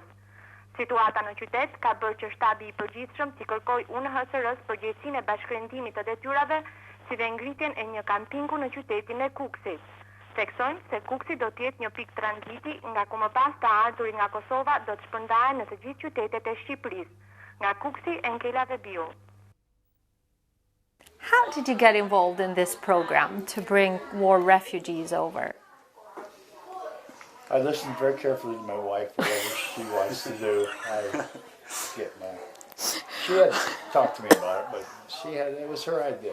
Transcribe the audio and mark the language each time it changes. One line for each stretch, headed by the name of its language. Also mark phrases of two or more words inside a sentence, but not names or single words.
Albanian: Situata në qytet ka bërë që shtabi i përgjithshëm t'i kërkojë UNHCR-s përgjegjësinë e bashkërendimit të detyrave, si dhe ngritjen e një kampingu në qytetin e Kukësit. Theksojnë se Kukësi do të jetë një pikë tranziti nga ku më pas të ardhurit nga Kosova do të shpërndahen në të gjithë qytetet e Shqipërisë. Nga Kukësi, Enkela Vebiu.
English: How did you get involved in this program to bring war refugees over? I listened very carefully to my wife, whatever she wants to do. She had talked to me about it, but it was her idea.